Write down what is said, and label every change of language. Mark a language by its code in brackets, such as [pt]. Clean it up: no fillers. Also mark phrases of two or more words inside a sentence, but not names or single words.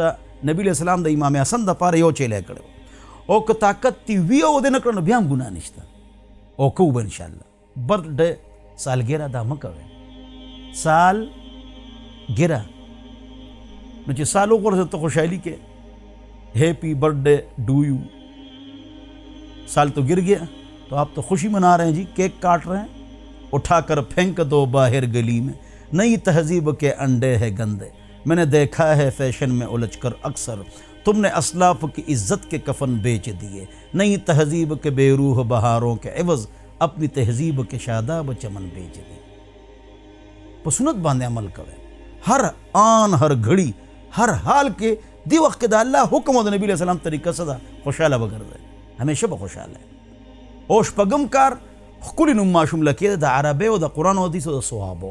[ps] نبي علیه السلام د امام حسن دپاره یو چیلی کړی، او که طاقت تی وي او دې نه کړه نو بیا هم ګناه نشته، او کوو به انشاءالله. برډ سالګیره دا مه کوئ. سالګیره نو چې سال وغورځه ته خوشحالي کې [en] happy birth day do you. [ur] سال تو گر گیا تو آپ تو خوشی منا رہے ہیں جی، کیک کاٹ رہے ہیں، اٹھا کر پھینک دو باہر گلی میں. نئی تہذیب کے انڈے ہے گندے، میں نے دیکھا ہے فیشن میں الجھ کر اکثر. تم نے اسلاف کی عزت کے کفن بیچ دیے، نئی تہذیب کے بے روح بہاروں کے عوض اپنی تہذیب کے شاداب چمن بیچ دیے. [ps] په سنت باندې عمل کوئ، [ur] هر آن، هر گھڑی، [ps] هر حال کې دی وخت کې د الله حکم او د نبی علیہ السلام طریقه څه ده، خوشحاله به ګرځئ، همیشه به خوشحاله. او شپږم کار ښکلي نوم ماشوم له کېده، د عربۍ او د قرآن او حدیثو د صحابو.